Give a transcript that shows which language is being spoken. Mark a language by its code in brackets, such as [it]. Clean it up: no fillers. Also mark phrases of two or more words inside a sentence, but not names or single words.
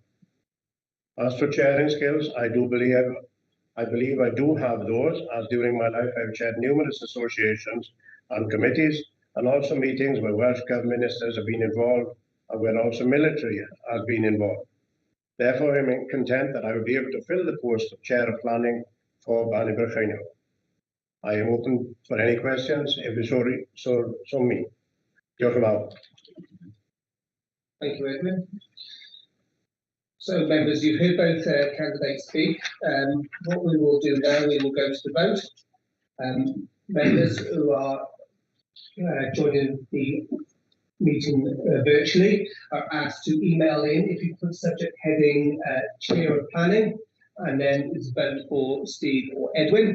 [en] As for chairing skills, I believe I do have those, as during my life I've chaired numerous associations and committees, and also meetings where Welsh government ministers have been involved, and where also military has been involved. Therefore, I am content that I will be able to fill the post of chair of planning for Banner Brycheiniog. I am open for any questions, if you so me. [cy] Diolch yn fawr. [en] Thank you, Edwin. So, members, you've heard both candidates speak. What we will do now, we will go to the vote. Members who are joining the meeting virtually are asked to email in if you put subject heading chair of planning, and then it's vote for Steve or Edwin.